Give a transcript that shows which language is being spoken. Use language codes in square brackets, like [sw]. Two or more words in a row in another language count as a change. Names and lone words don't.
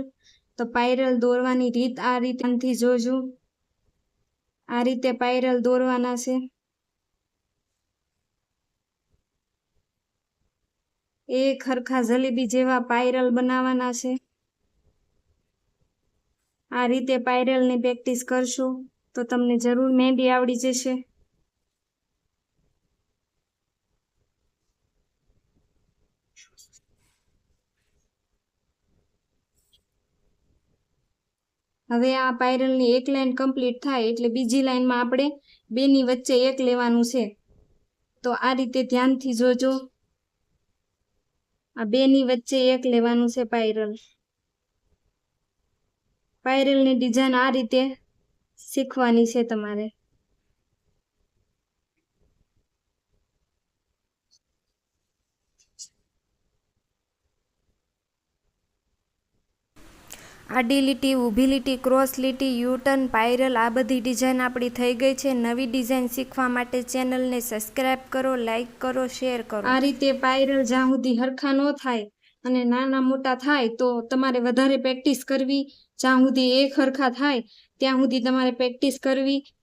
[gu] તો પાયરલ દોરવાની રીત આ રીતે જોજો। આ રીતે પાયરલ દોરવાના છે। એક સરખા જલેબી જેવા પાયરલ બનાવાના છે। આ રીતે પાયરલ ની પ્રેક્ટિસ કરશો તો તમને જરૂર મહેંદી આવડી જશે। હવે આ પાયરલની એક લાઈન કમ્પ્લીટ થાય એટલે બીજી લાઈનમાં આપણે બેની વચ્ચે એક લેવાનું છે। તો આ રીતે ધ્યાનથી જોજો। આ બેની વચ્ચે એક લેવાનું છે પાયરલ। પાયરલની ડિઝાઇન આ રીતે શીખવાની છે તમારે। આડી લીટી, ઊભી લીટી, ક્રોસ લીટી, [en] U turn, [gu] પાયરલ આ બધી ડિઝાઇન આપણી થઈ ગઈ છે। નવી ડિઝાઇન શીખવા માટે ચેનલ ને સબ્સ્ક્રાઇબ કરો, લાઇક કરો, શેર કરો। આ રીતે પાયરલ જ્યાં સુધી સરખા ન થાય અને નાના મોટા થાય તો તમારે વધારે પ્રેક્ટિસ કરવી। જ્યાં સુધી એક સરખા થાય ત્યાં સુધી તમારે પ્રેક્ટિસ કરવી।